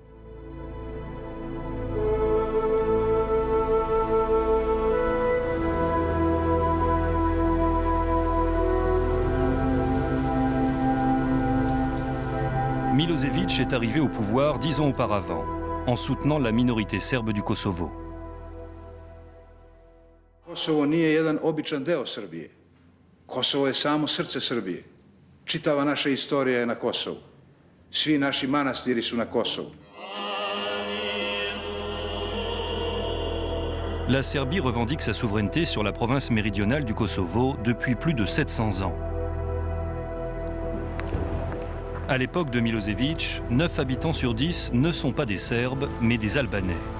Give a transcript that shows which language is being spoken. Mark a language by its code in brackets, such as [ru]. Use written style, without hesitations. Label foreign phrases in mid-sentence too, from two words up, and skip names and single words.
[fr] Milošević est arrivé au pouvoir 10 ans auparavant, en soutenant la minorité serbe du Kosovo. [sr] Kosovo nije jedan običan deo Srbije. Kosovo je samo srce Srbije. Čitava naša istorija je na Kosovu. Svi naši manastiri su na Kosovu. [fr] La Serbie revendique sa souveraineté sur la province méridionale du Kosovo depuis plus de 700 ans. À l'époque de Milošević, 9 habitants sur 10 ne sont pas des Serbes, mais des Albanais.